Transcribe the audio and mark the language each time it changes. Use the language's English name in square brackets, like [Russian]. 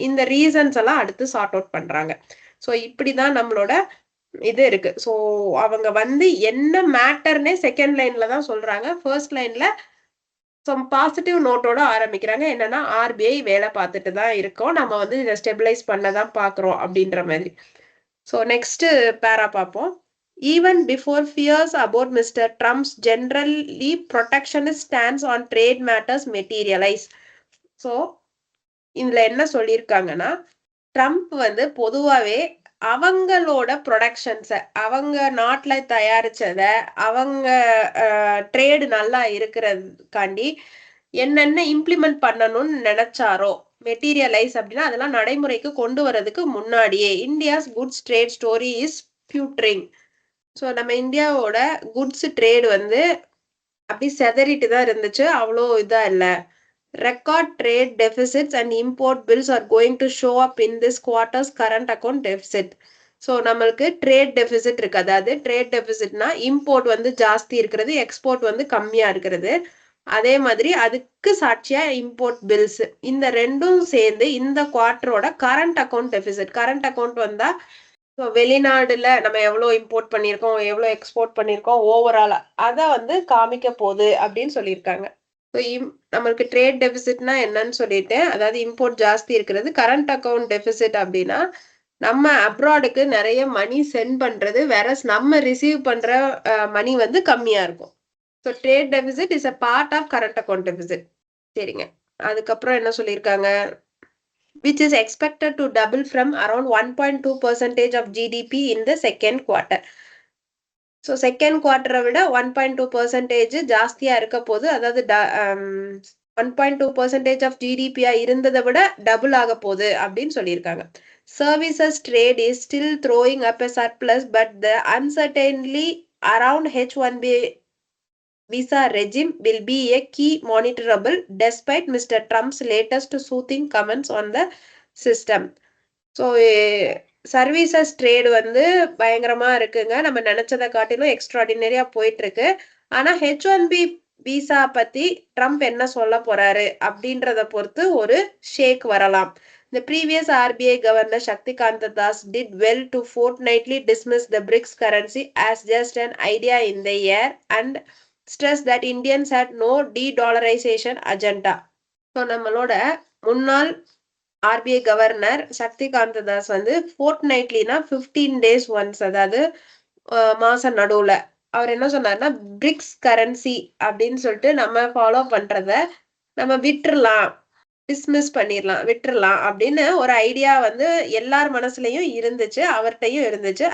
[Tamil] இந்த ரீசன்ஸ் எல்லாம் அடுத்து சார்ட் அவுட் பண்றாங்க. சோ இப்படிதான் நம்மளோட இது இருக்கு. சோ அவங்க வந்து என்ன மேட்டர்னே செகண்ட் லைன்ல தான் சொல்றாங்க. ஃபர்ஸ்ட் லைன்ல சம் பாசிட்டிவ் நோட்டோட ஆரம்பிக்கிறாங்க. என்னன்னா ஆர்பிஐ வேலை பார்த்துட்டு தான் இருக்கோம். நம்ம வந்து இத ஸ்டெபிலைஸ் பண்ண தான் பார்க்கிறோம் அப்படின்ற மாதிரி. சோ நெக்ஸ்ட் பேரா பார்ப்போம். [English] Even before fears about Mr. Trump's generally protectionist stance on trade matters materialize. [Tamil] So இதுல என்ன சொல்லியிருக்காங்கன்னா, ட்ரம்ப் வந்து பொதுவாவே அவங்களோட ப்ரொடக்ஷன்ஸ, அவங்க நாட்டுல தயாரிச்சத, அவங்க ட்ரேடு நல்லா இருக்கிறதுக்காண்டி என்னென்ன இம்ப்ளிமெண்ட் பண்ணணும்னு நினைச்சாரோ, மெட்டீரியலைஸ் அப்படின்னா அதெல்லாம் நடைமுறைக்கு கொண்டு வரதுக்கு முன்னாடியே [English] India's goods trade story is faltering. [Tamil] So நம்ம இந்தியாவோட குட்ஸ் ட்ரேடு வந்து அப்படி செதறிட்டு தான் இருந்துச்சு. அவ்வளோ இதா இல்ல. [English] Record trade deficits and import bills are going to show up in this quarter's current account deficit. [Tamil] So நம்மளுக்கு ட்ரேட் டெபிசிட் இருக்கு. அதாவது ட்ரேட் டெபிசிட்னா இம்போர்ட் வந்து ஜாஸ்தி இருக்கிறது, எக்ஸ்போர்ட் வந்து கம்மியா இருக்கிறது. அதே மாதிரி அதுக்கு சாட்சியா இம்போர்ட் பில்ஸ். இந்த ரெண்டும் சேர்ந்து இந்த குவார்டரோட current account deficit. Current account வந்தா வெளிநாடுல நம்ம எவ்வளவு இம்போர்ட் பண்ணியிருக்கோம், எவ்வளவு எக்ஸ்போர்ட் பண்ணியிருக்கோம் ஓவராலா அதை வந்து காமிக்க போகுது அப்படின்னு சொல்லியிருக்காங்க. நம்மளுக்கு ட்ரேட் டெபிசிட்னா என்னன்னு சொல்லிட்டேன். அதாவது இம்போர்ட் ஜாஸ்தி இருக்கிறது. கரண்ட் அக்கௌண்ட் டெபிசிட் அப்படின்னா நம்ம அப்ராடுக்கு நிறைய மணி சென்ட் பண்றது, வேற நம்ம ரிசீவ் பண்ற மணி வந்து கம்மியா இருக்கும். So [English] Trade deficit is a part of current account deficit. [Tamil] சரிங்க. அதுக்கப்புறம் என்ன சொல்லியிருக்காங்க? [English] which is expected to double from around 1.2% of GDP in the second quarter. [Tamil] So second குவார்ட்டரை விட 1.2% ஜாஸ்தியா இருக்க போது. அதாவது 1.2% ஆஃப் ஜிடிபியா இருந்ததை விட டபுள் ஆக போகுது அப்படின்னு சொல்லியிருக்காங்க. [English] Services trade is still throwing up a surplus but the uncertainty around H1B visa regime will be a key monitorable despite Mr. Trump's latest soothing comments on the system. [Tamil] So services trade வந்து பயங்கரமா இருக்குங்க. நம்ம நினைச்சதை காட்டிலும் எக்ஸ்ட்ராடினரியா போயிட்டு இருக்கு. ஆனா H1B visa பத்தி ட்ரம்ப் என்ன சொல்ல போறாரு அப்படின்றத பொறுத்து ஒரு ஷேக் வரலாம். [English] The previous RBI Governor Shaktikanta Das did well to fortnightly dismiss the BRICS currency as just an idea in the air and stress that Indians had no de-dollarization agenda. [Tamil] So நம்மளோட முன்னாள் RBI governor Shaktikanta Das வந்து ஃபோர்ட்நைட்லினா 15 days once, அதாவது மாச நடுவுல அவர் என்ன சொன்னார்னா BRICS currency அப்படின்னு சொல்லிட்டு நம்ம ஃபாலோ பண்றத நம்ம விட்டுறலாம், டிஸ்மிஸ் பண்ணிடலாம், விட்டுறலாம் அப்படின்னு ஒரு ஐடியா வந்து எல்லார் மனசுலயும் இருந்துச்சு, அவர்கிட்டையும் இருந்துச்சு.